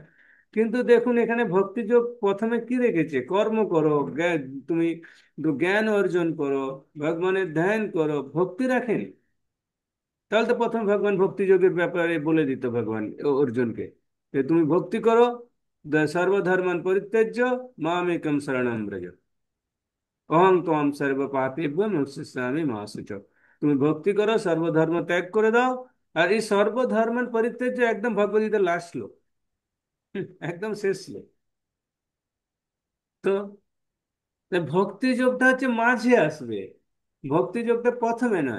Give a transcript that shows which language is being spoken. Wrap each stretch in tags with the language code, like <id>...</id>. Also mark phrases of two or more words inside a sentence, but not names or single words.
<bn>কিন্তু দেখুন এখানে ভক্তিযোগ প্রথমে কি রেখেছে, কর্ম করো, তুমি জ্ঞান অর্জন করো, ভগবানের ধ্যান করো, ভক্তি রাখেন। তাহলে তো প্রথম ভগবান ভক্তিযোগের ব্যাপারে বলে দিত ভগবান অর্জুনকে যে তুমি ভক্তি করো,</bn> <sa>সর্বধর্মান পরিত্যাজ্য মামেকম শরণম ব্রজ, অহং ত্বম সর্ব পাপেভ্যো মোক্ষয়িষ্যামি মা শুচঃ।</sa> <bn>তুমি ভক্তি করো, সর্বধর্ম ত্যাগ করে দাও। আর এই সর্বধর্মের পরিত্যাজ্য একদম ভগবদ্গীতার লাস্ট শ্লোক, একদম শেষ শ্লোক। তো তাই ভক্তি যোগটা হচ্ছে মাঝে আসবে, ভক্তি যোগটা প্রথমে নয়।</bn>